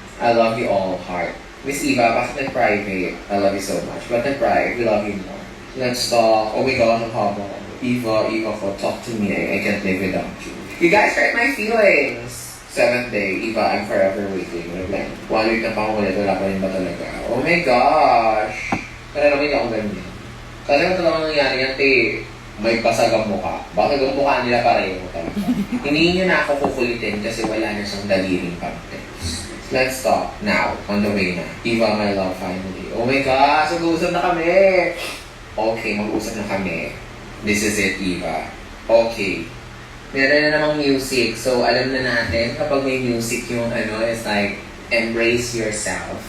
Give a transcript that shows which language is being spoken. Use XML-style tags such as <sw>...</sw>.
<en>I love you all, heart. Miss Eva,</en> <tl>bakit nag-private?</tl> <en>I love you so much. But nag-private, we love you more. Let's talk. Oh my gosh,</en> <tl>ang haba.</tl> <en>Eva ko, talk to me. I can't live without you. You guys hurt my feelings. 7th day, Eva, I'm forever waiting.</en> <tl>Like, 1 week na pa ako ulit, wala pa rin ba talaga? Oh my gosh! Kaya naman hindi ako ganyan. Kasi kung talagang nangyari yan, may basag ang mukha. Bakit ang mukha nila pareho talaga? Hindi nyo na ako kukulitin kasi wala na siyang daliring context.</tl> <en>Let's talk now, on the way na. Eva, my love, finally.</en> <tl>Oh my gosh, mag-uusap na kami! Okay, mag-uusap na kami.</tl> <en>This is it, Eva. Okay.</en> <tl>Meron na namang music. So, alam na natin, kapag may music yung</tl> <en>it's like, embrace yourself.</en>